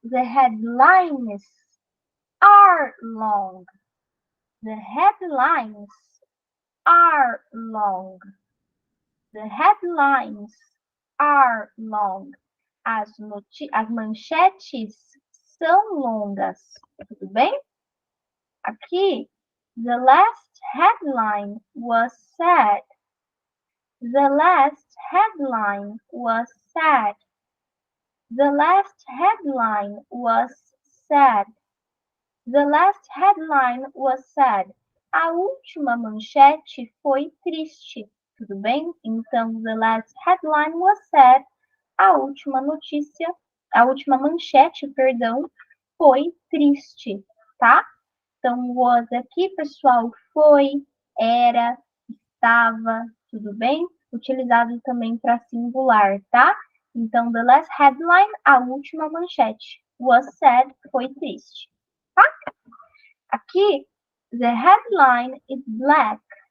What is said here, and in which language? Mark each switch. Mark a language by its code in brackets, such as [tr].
[en] The headlines are long. The headlines are long. The headlines are long. [pt] As manchetes são longas. Tudo bem? Aqui, [en] the last headline was sad. The last headline was sad. The last headline was sad. The last headline was sad. [pt] A última manchete foi triste. Tudo bem? Então, [en] the last headline was sad. [pt] A última notícia, a última manchete, perdão, foi triste, tá? Então, was aqui, pessoal, foi, era, estava, tudo bem? Utilizado também para singular, tá? Então, [en] the last headline, [pt] a última manchete. [en] Was sad, [pt] foi triste, tá? Aqui, [en] the headline is black.